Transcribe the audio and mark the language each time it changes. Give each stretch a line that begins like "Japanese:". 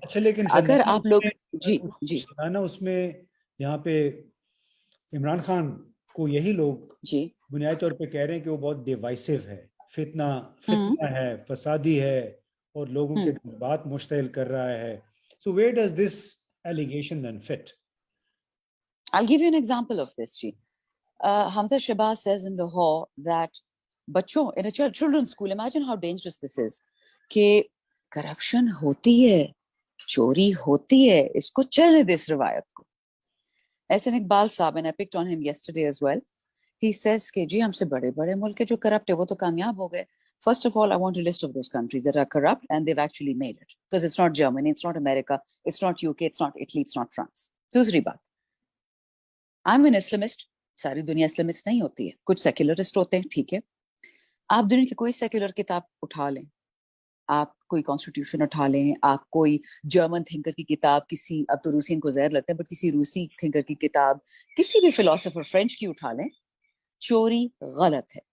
Urdu: اچھا, لیکن اگر آپ لوگ جی اس میں یہاں پہ عمران خان کو یہی لوگ جی بنیادی طور پہ کہہ رہے ہیں کہ وہ بہت ڈیوائسو ہے, فتنہ ہے, فسادی ہے, اور لوگوں کے جذبات مشتعل کر رہا ہے.
English: So where does this allegation then fit? I'll give you an example of this. Hamza Shahbaz says in Lahore that بچوں in a children's school, imagine how dangerous this is,
Urdu: کہ کرپشن ہوتی ہے, چوری ہوتی ہے, اس کو چلنے دے اس روایت کو. ایسے اقبال صاحب,
English: and I picked on him yesterday as well, he says
Urdu: کہ جی ہم سے بڑے بڑے ملک جو کرپٹ ہے وہ تو کامیاب ہو گئے.
English: First of all, I want a list of those countries that are corrupt and they've actually made it. Because it's not Germany, it's not America, it's not UK, it's not Italy, it's not France.
Urdu: دوسری بات,
English: I'm an Islamist.
Urdu: ساری دنیا Islamist نہیں ہوتی ہے, کچھ secularist ہوتے ہیں, ٹھیک ہے. آپ دنیا کی کوئی سیکولر کتاب اٹھا لیں, آپ کوئی کانسٹیٹیوشن اٹھا لیں, آپ کوئی جرمن تھنکر کی کتاب, کسی, اب تو روسی ان کو زہر لگتا ہے, بٹ کسی روسی تھنکر کی کتاب, کسی بھی فلاسفر فرینچ کی اٹھا لیں, چوری غلط ہے.